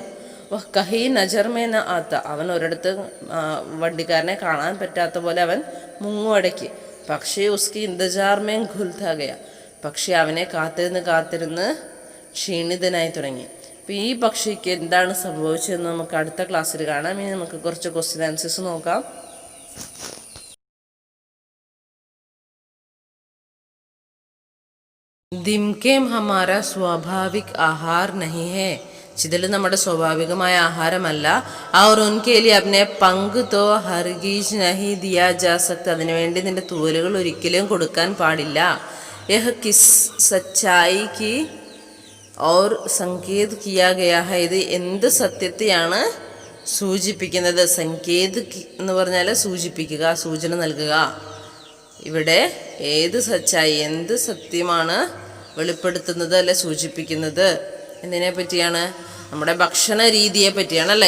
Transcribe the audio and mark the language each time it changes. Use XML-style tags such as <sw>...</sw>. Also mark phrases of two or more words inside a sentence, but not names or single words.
<hi>वह कहीं नज़र में न आता,</hi> <ml>അവൻ ഒരിടത്ത് വണ്ടിക്കാരനെ കാണാൻ പറ്റാത്ത പോലെ അവൻ മുങ്ങുവടക്കി. പക്ഷേ</ml> <hi>उसकी इंतज़ार में घुलता गया,</hi> <ml>പക്ഷേ അവനെ കാത്തിരുന്ന് ക്ഷീണിതനായി തുടങ്ങി. അപ്പോൾ ഈ പക്ഷിക്ക് എന്താണ് സംഭവിച്ചതെന്ന് നമുക്ക് അടുത്ത ക്ലാസ്സിൽ കാണാം. ഇനി നമുക്ക് കുറച്ച് ക്വസ്റ്റ്യൻ ആൻസേഴ്സ് നോക്കാം.</ml> <hi>दिमकेम हमारा स्वाभाविक आहार नहीं है,</hi> <ml>ചിതൽ നമ്മുടെ സ്വാഭാവികമായ ആഹാരമല്ല.</ml> <hi>और उनके लिए अपने पंख तो हरगिज नहीं दिया जा सकता.</hi> <ml>അതിനുവേണ്ടി നിന്റെ തൂവലുകൾ ഒരിക്കലും കൊടുക്കാൻ പാടില്ല.</ml> <hi>यह किस सच्चाई की और संकेत किया गया है.</hi> <ml>ഇത് എന്ത് സത്യത്തെയാണ് സൂചിപ്പിക്കുന്നത്? സങ്കേത് എന്ന് പറഞ്ഞാൽ സൂചിപ്പിക്കുക, സൂചന നൽകുക. ഇവിടെ ഏത് സച്ചായി, എന്ത് സത്യമാണ് വെളിപ്പെടുത്തുന്നത് അല്ലെ സൂചിപ്പിക്കുന്നത്? എന്തിനെ പറ്റിയാണ്? നമ്മുടെ ഭക്ഷണ രീതിയെ പറ്റിയാണല്ലേ.</ml>